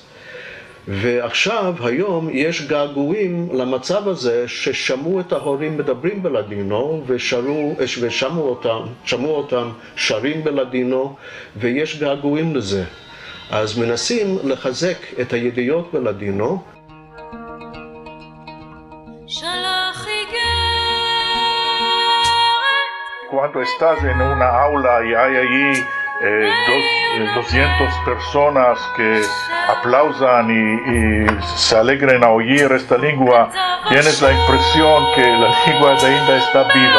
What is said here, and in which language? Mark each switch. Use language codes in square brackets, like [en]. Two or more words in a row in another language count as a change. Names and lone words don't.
[he] ועכשיו, היום, יש געגועים למצב הזה ששמעו את ההורים מדברים בלדינו ושמעו אותם שרים בלדינו, ויש געגועים לזה. אז מנסים לחזק את הידיעות בלדינו. [es] Cuando estás en una aula y hay allí 200 personas que aplaudan y se alegren a oír esta lengua, tienes la impresión que la lengua de India está viva.